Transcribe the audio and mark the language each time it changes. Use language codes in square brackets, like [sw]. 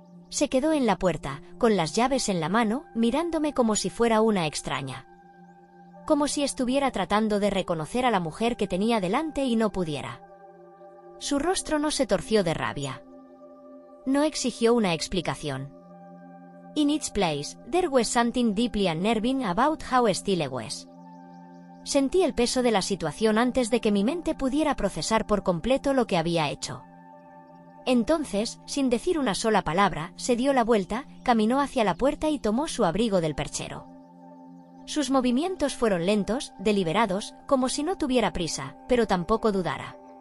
[es] Se quedó en la puerta, con las llaves en la mano, mirándome como si fuera una extraña. Como si estuviera tratando de reconocer a la mujer que tenía delante y no pudiera. Su rostro no se torció de rabia. No exigió una explicación. [en] In its place, there was something deeply unnerving about how still it was. [es] Sentí el peso de la situación antes de que mi mente pudiera procesar por completo lo que había hecho. Entonces, sin decir una sola palabra, se dio la vuelta, caminó hacia la puerta y tomó su abrigo del perchero. Sus movimientos fueron lentos, deliberados, como si no tuviera prisa, pero tampoco dudara.